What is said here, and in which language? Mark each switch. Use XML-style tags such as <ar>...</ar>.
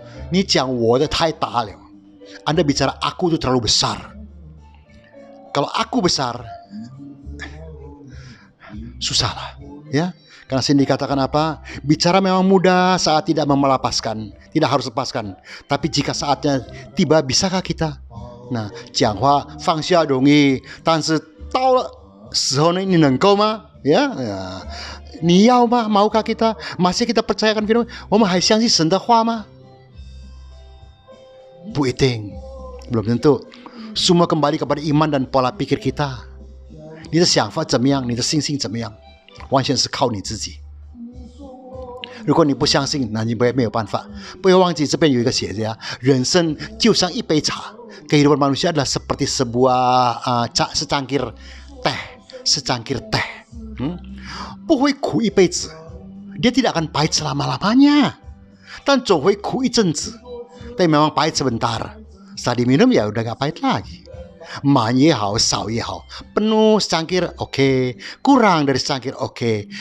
<zh>你讲我的太大了，</zh> <id>Anda bicara aku itu terlalu besar. Kalau aku besar, susahlah, ya. Karena sini dikatakan apa? Bicara memang mudah saat tidak melepaskan, tidak harus lepaskan. Tapi jika saatnya tiba, bisakah kita?</id> <zh>Nah, 讲话放下容易，但是到了时候呢，你能够吗？</zh> <id>Ya,</id> <zh>你要吗？</zh> <id>maukah kita? Masih kita percayakan firman?</id> <zh>我们还相信神的话吗？不一定，</zh> <id>belum tentu. Semua kembali kepada iman dan pola pikir kita.</id> <zh>你的想法怎么样？你的信心怎么样？完全是靠你自己。如果你不相信，那你没有办法。不要忘记这边有一个写着，人生就像一杯茶，</zh> <id>kehidupan manusia adalah seperti sebuah secangkir teh,</id> <zh>secangkir teh. 不会苦一辈子，</zh> <id>dia tidak akan pahit selama-lamanya,</id> <zh>但总会苦一阵子，</zh> <id>tapi memang pahit sebentar. Setelah diminum ya udah gak pahit lagi.</id> <zh>满也好，少也好，</zh> <id>penuh secangkir oke, kurang dari secangkir oke.</id>